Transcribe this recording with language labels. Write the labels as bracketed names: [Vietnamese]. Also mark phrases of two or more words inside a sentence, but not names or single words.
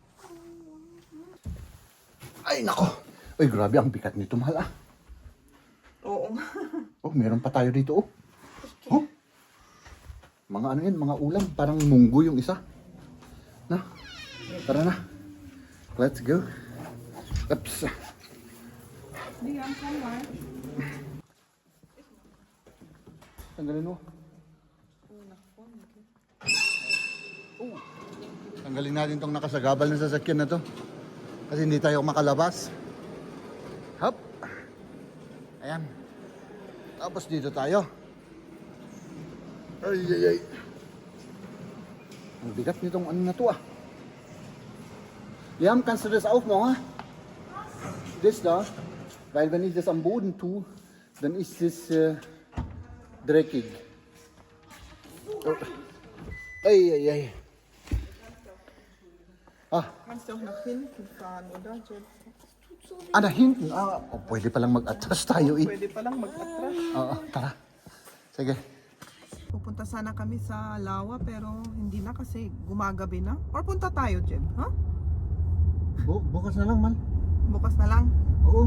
[Filipino] Ay, nako. Ay, grabe ang bigat nito, mahal Oo nga. Oh, meron pa tayo dito, oh. Oh. Mga ano yan, mga ulam. Parang munggo yung isa. Na, tara na. [English] Let's go. Oops. [Filipino] Diyan ka nga. Tanggalin mo. Oh. Tanggalin natin tong nakasagabal na sasakyan na to. Kasi hindi tayo makalabas. Hop. Ayan. Tapos dito tayo. Ay, ay, ay. Ang bigat nitong ano na to ah. Liam, [German] kannst du das aufmachen? Das da. Weil wenn ich das am Boden tue, dann ist es dreckig. Oh. Ay, ay, ay. Ah, Kannst du auch nach hinten fahren, oder, Jen? da hinten. [Filipino] Ah, oh, pwede palang mag-atras tayo eh. Pwede palang mag-atras. Oo, tara. Sige. Pupunta sana kami sa Lawa pero hindi na kasi gumagabi na. Or punta tayo, Jen, ha? Bukas na lang, man. Bukas na lang. Oo.